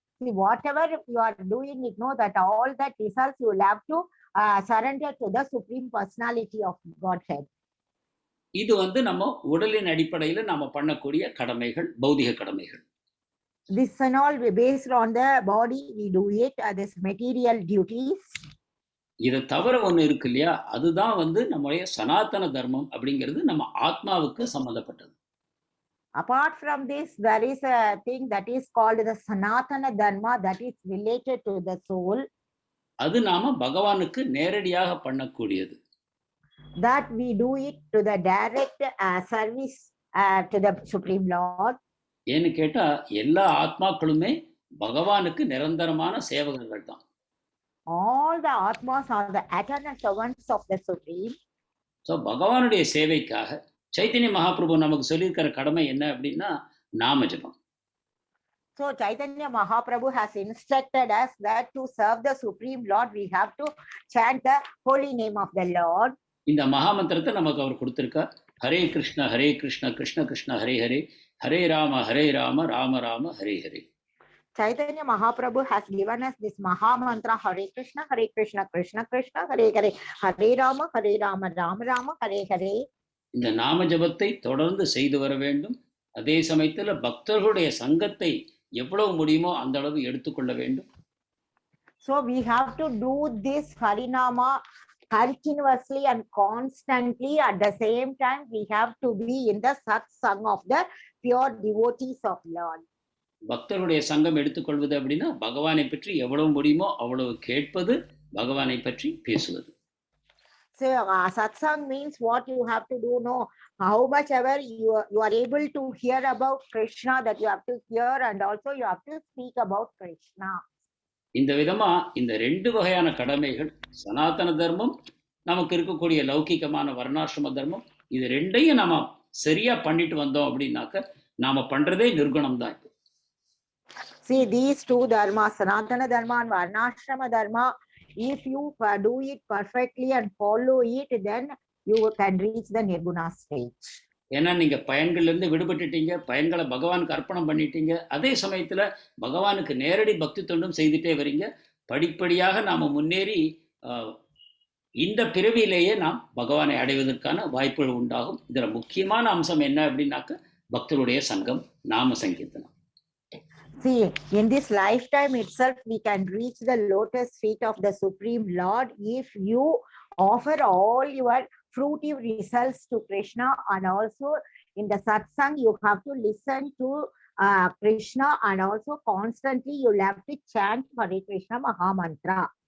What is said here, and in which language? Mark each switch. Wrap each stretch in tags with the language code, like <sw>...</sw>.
<en>See, whatever you are doing, it know that all that results you will have to surrender to the Supreme Personality of Godhead.</en> <ta>இது நம்ம உடலின் அடிப்படையில் நாம பண்ணக்கூடிய கடமைகள், பௌதிக கடமைகள்.</ta> <en>This and all based on the body we do it, this material duties.</en> <ta>இதை தவிர ஒன்று இருக்கு இல்லையா, அதுதான் நம்முடைய சனாதன தர்மம் அப்படிங்கிறது நம்ம ஆத்மாவுக்கு சம்பந்தப்பட்டது.</ta> <en>Apart from this, there is a thing that is called the Sanatana Dharma that is related to the soul.</en> <ta>அது நாம பகவானுக்கு நேரடியாக பண்ணக்கூடியது.</ta> <en>That we do it to the direct service to the Supreme Lord.</en> <ta>ஏன்னு கேட்டா, எல்லா ஆத்மாக்களுமே பகவானுக்கு நிரந்தரமான சேவகர்கள் தான்.</ta> <en>All the Atmas are the eternal servants of the Supreme.</en> <ta>So பகவானுடைய சேவைக்காக சைத்தன்ய மகாபிரபு நமக்கு சொல்லியிருக்கிற கடமை என்ன அப்படின்னா, நாம ஜபம்.</ta> <en>So Chaitanya Mahaprabhu has instructed us that to serve the Supreme Lord, we have to chant the holy name of the Lord.</en> <ta>இந்த மகாமந்திரத்தை நமக்கு அவர் கொடுத்திருக்கார். Hare Krishna Krishna Krishna Hare Hare, Hare Rama Rama Rama Hare Hare.</ta> <en>Chaitanya Mahaprabhu has given us this Maha Mantra, Hare Krishna Krishna Krishna Hare Hare, Hare Rama Rama Rama Hare Hare.</en> <ta>இந்த நாம ஜபத்தை தொடர்ந்து செய்து வர வேண்டும். அதே சமயத்தில் பக்தர்களுடைய சங்கத்தை எவ்வளவு முடியுமோ அந்த அளவு எடுத்துக்கொள்ள வேண்டும்.</ta> <en>So we have to do this Harinama continuously and constantly. At the same time, we have to be in the satsang of the pure devotees of Lord.</en> <ta>பக்தர்களுடைய சங்கம் எடுத்துக்கொள்வது அப்படின்னா, பகவானை பற்றி எவ்வளவு முடியுமோ அவ்வளவு கேட்பது, பகவானை பற்றி பேசுவது.</ta> <en>So satsang means what you have to do, no, how much ever you are able to hear about Krishna, that you have to hear, and also you have to speak about Krishna.</en> <ta>இந்த விதமா இந்த ரெண்டு வகையான கடமைகள், சனாதன தர்மம், நமக்கு இருக்கக்கூடிய லௌகிகமான வர்ணாசிரம தர்மம், இது ரெண்டையும் நாம சரியா பண்ணிட்டு வந்தோம் அப்படின்னாக்க நாம பண்றதே நிர்குணம் தான்.</ta> <en>See, these two dharmas, Sanatana Dharma and Varnashrama Dharma, if you do it perfectly and follow it, then you can reach the Nirguna stage.</en> <ta>ஏன்னா நீங்க பயன்கள்ல இருந்து விடுபட்டுட்டீங்க, பயன்களை பகவானுக்கு அர்ப்பணம் பண்ணிட்டீங்க. அதே சமயத்துல பகவானுக்கு நேரடி பக்தி தொண்டும் செய்துட்டே வரீங்க. படிப்படியாக நாம முன்னேறி இந்த பிறவியிலேயே நாம் பகவானை அடைவதற்கான வாய்ப்புகள் உண்டாகும். இதுல முக்கியமான அம்சம் என்ன அப்படின்னாக்க, பக்தருடைய சங்கம், நாம சங்கீர்த்தனம்.</ta> <en>See, in this lifetime itself, we can reach the lotus feet of the Supreme Lord if you offer all your fruitive results to Krishna, and also in the satsang, you have to listen to Krishna, and also constantly you'll have to chant Hare Krishna Maha Mantra.</en>